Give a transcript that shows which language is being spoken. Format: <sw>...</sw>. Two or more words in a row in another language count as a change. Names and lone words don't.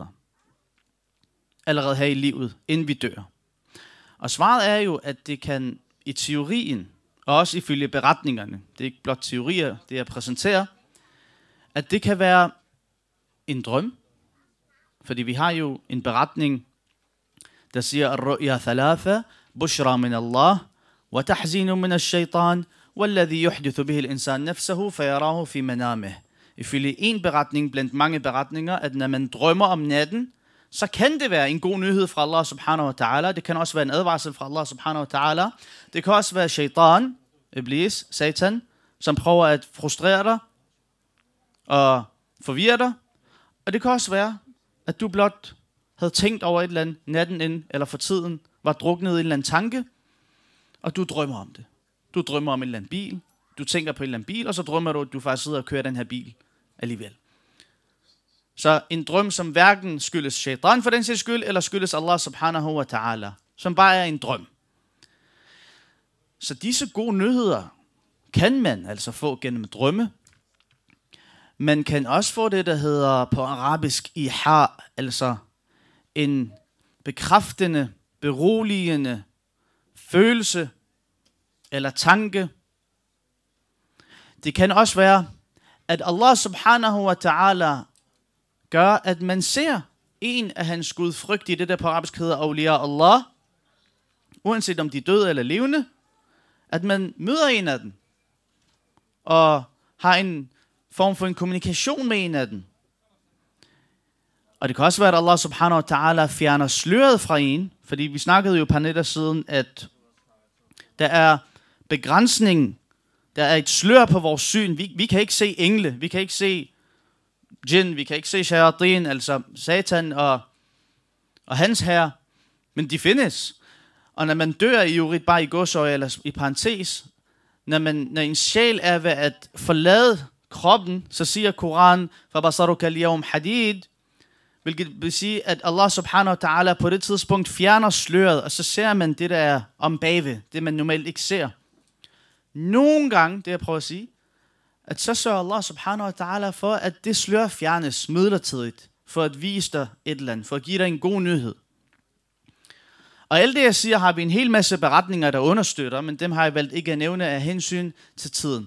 <da>Allerede her i livet, inden vi dør. Og svaret er jo, at det kan i teorien, og også ifølge beretningerne, det er ikke blot teorier, det jeg præsenterer, at det kan være en drøm. Fordi vi har jo en beretning, der siger,</da> <ar>الرؤيا ثلاثة بشرى من الله وتحزين من الشيطان والذي يحدث به الإنسان نفسه فيراه في منامه.</ar> <da>Ifølge en beretning blandt mange beretninger, at når man drømmer om natten, så kan det være en god nyhed fra Allah</da> <ar>سبحانه وتعالى.</ar> <da>Det kan også være en advarsel fra Allah</da> <ar>سبحانه وتعالى.</ar> <da>Det kan også være shaitan, iblis, satan, som prøver at frustrere dig og forvirre dig. Og det kan også være, at du blot havde tænkt over et eller andet natten ind, eller for tiden var druknet i en eller anden tanke, og du drømmer om det. Du drømmer om en eller anden bil, du tænker på en eller anden bil, og så drømmer du, at du faktisk sidder og kører den her bil alligevel. Så en drøm, som hverken skyldes shaitan for den sags skyld, eller skyldes Allah</da> <ar>سبحانه وتعالى,</ar> <da>som bare er en drøm. Så disse gode nyheder kan man altså få gennem drømme. Man kan også få det, der hedder på arabisk iha, altså en bekræftende, beroligende følelse eller tanke. Det kan også være, at Allah</da> <ar>سبحانه وتعالى</ar> <da>gør, at man ser en af hans gudfrygtige, det der på arabisk hedder</da> <ar>أولياء الله,</ar> <da>uanset om de er døde eller levende, at man møder en af dem, og har en form for en kommunikation med en af dem. Og det kan også være, at Allah</da> <ar>سبحانه وتعالى</ar> <da>fjerner sløret fra en, fordi vi snakkede jo et par nætter siden, at der er begrænsning, der er et slør på vores syn. Vi kan ikke se engle, vi kan ikke se jinn, vi kan ikke se shayatin, altså satan og hans herre, men de findes. Og når man dør i øvrigt bare i godsøje eller i parentes, når en sjæl er ved at forlade kroppen, så siger Koranen,</da> <ar>فَبَصَرُكَ الْيَوْمْ حَدِيد,</ar> <da>hvilket vil sige, at Allah</da> <ar>سبحانه وتعالى</ar> <da>på det tidspunkt fjerner sløret, og så ser man det, der er om bagved, det man normalt ikke ser. Nogle gange, det jeg prøver at sige, at så sørger Allah</da> <ar>سبحانه وتعالى</ar> <da>for, at det slør fjernes midlertidigt, for at vise dig et eller andet, for at give dig en god nyhed. Og alt det, jeg siger, har vi en hel masse beretninger, der understøtter, men dem har jeg valgt ikke at nævne af hensyn til tiden.</da>